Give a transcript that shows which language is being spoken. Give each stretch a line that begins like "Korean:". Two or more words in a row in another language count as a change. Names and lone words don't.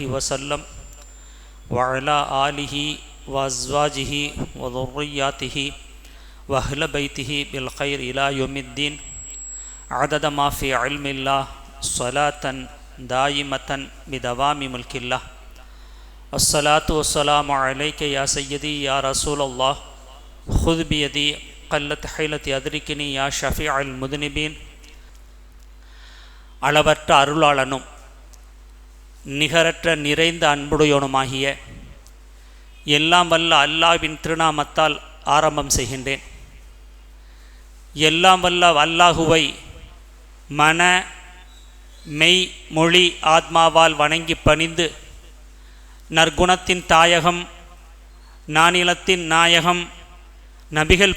Arabic: وسلم وعلى آله وأزواجه وذرياته وأهل بيته بالخير إلى يوم الدين عدد ما في علم الله صلاة دائمة بدوام ملك الله الصلاة والسلام عليك يا سيدي يا رسول الله خذ بيدي قلت حيلتي أدركني يا شفيع المذنبين
Tamil: அளவற்ற அருளாளனும் நிகரற்ற நிறைந்த அன்புடையோனுமாகிய எல்லாம் வல்ல அல்லாஹ்வின் திருநாமத்தால் ஆரம்பம் செய்கின்றேன். எல்லாம் வல்ல அல்லாஹுவை மன மெய் மொழி ஆத்மாவால் வணங்கி பணிந்து நற்குணத்தின் தாயகம் நானிலத்தின் நாயகம் நபிகள்